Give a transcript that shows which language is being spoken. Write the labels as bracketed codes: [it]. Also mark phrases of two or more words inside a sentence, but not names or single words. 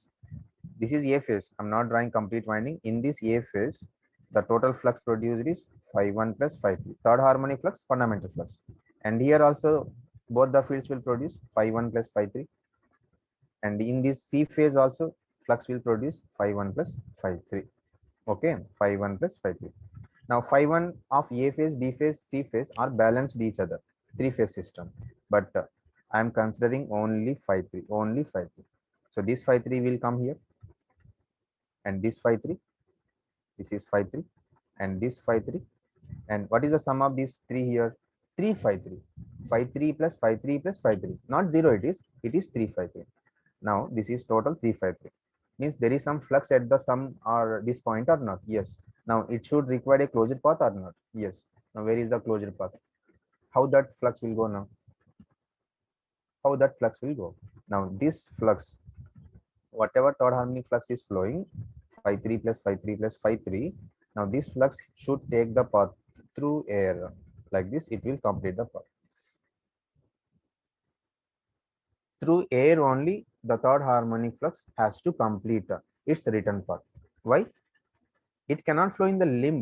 [en] This is A phase. I'm not drawing complete winding. In this A phase, the total flux produced is phi 1 plus phi 3. Third harmonic flux, fundamental flux. And here also, both the fields will produce phi 1 plus phi 3. And in this C phase also, flux will produce phi 1 plus phi 3. Okay, phi 1 plus phi 3. Now, phi 1 of A phase, B phase, C phase are balanced each other, three-phase system. But I am considering only phi 3, only phi 3. So this phi 3 will come here, and this phi 3, this is phi 3, and this phi 3. And what is the sum of these three here? 3 phi 3. Phi 3 plus phi 3 plus phi 3. Not 0 it is 3 phi 3. Now, this is total 3 phi 3. Means there is some flux at the sum or this point or not? Yes. Now, it should require a closure path or not? Yes. Now, where is the closure path? How that flux will go now? How that flux will go? Now, this flux, whatever third harmonic flux is flowing, phi 3 plus phi 3 plus phi 3. Now, this flux should take the path through air. Like this, it will complete the path. Through air only, the third harmonic flux has to complete its return path. Why? It cannot flow in the limb.